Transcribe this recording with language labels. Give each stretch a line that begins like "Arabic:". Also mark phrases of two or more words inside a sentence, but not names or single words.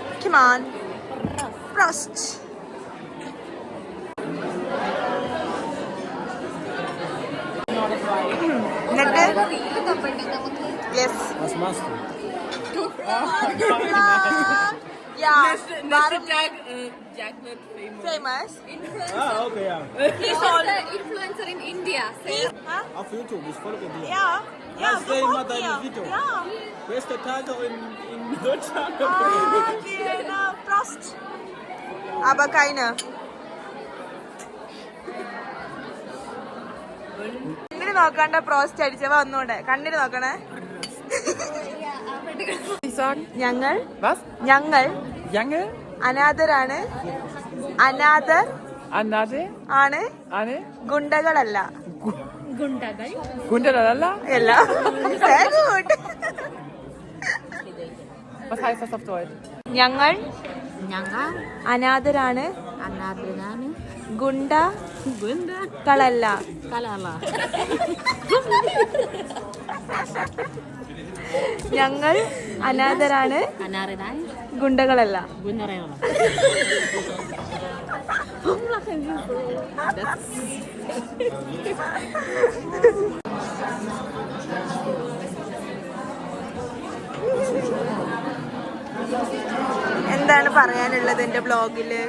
English: Prost. Yes. Yeah. Jacknet famous. Okay, yeah. He's the influencer in India.
German: Auf YouTube, ich folge dir.
English: Yeah.
German: Ich sehe immer deine Video.
English: Yeah.
German: Beste Tage in Deutschland. Genau. Prost. Aber keine.
Malayalam: കണ്ണിന് നോക്കണ്ട. പ്രോസ്റ്റ് അടിച്ചവ ഒന്നുകൂടെ കണ്ണിന് നോക്കണേ. ഞങ്ങൾ അനാഥരാണ്. അനാഥർ ആണ്. ഗുണ്ടകളല്ല. Gunderlala? അല്ല.
German: Sehr gut. Was heißt das auf Deutsch?
Malayalam: ഞങ്ങൾ അനാഥരാണ്. ഗുണ്ടകളല്ല. ഞങ്ങൾ അനാഥരാണ്. ഗുണ്ടകളല്ല. എന്താണ് പറയാനുള്ളത് എന്റെ ബ്ലോഗില്?